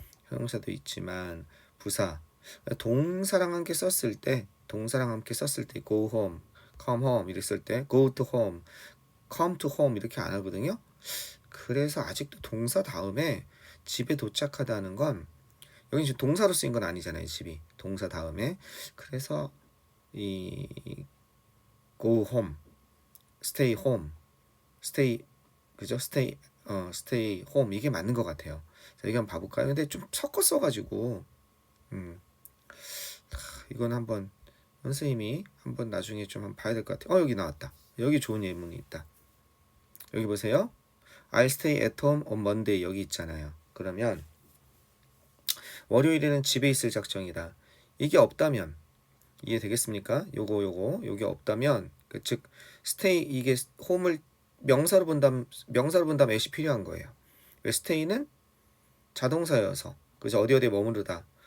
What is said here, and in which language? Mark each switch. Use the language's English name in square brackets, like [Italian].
[Korean] 형용사도 있지만 부사 동사랑 함께 썼을 때 go home, come home 이랬을 때 go to home, come to home 이렇게 안 하거든요. 그래서 아직도 동사 다음에 집에 도착하다는 건 여기 지금 동사로 쓰인 건 아니잖아요. 집이 동사 다음에. 그래서 이 go home, stay home, stay 그죠? stay home 이게 맞는 것 같아요. 자, 이거 한번 봐볼까요? 근데 좀 섞어 써가지고 이건 한번 선생님이 한번 나중에 좀 한번 봐야 될 것 같아요. 여기 나왔다. 여기 좋은 예문이 있다. 여기 보세요. [English] I'll stay at home on Monday [Korean] 여기 있잖아요. 그러면 월요일에는 집에 있을 작정이다. 이게 없다면 이해되겠습니까? 요게 없다면 즉 stay 이게 home을 명사로 본다면 at이 필요한 거예요. 왜 stay는 자동사여서 그래서 어디에 머무르다.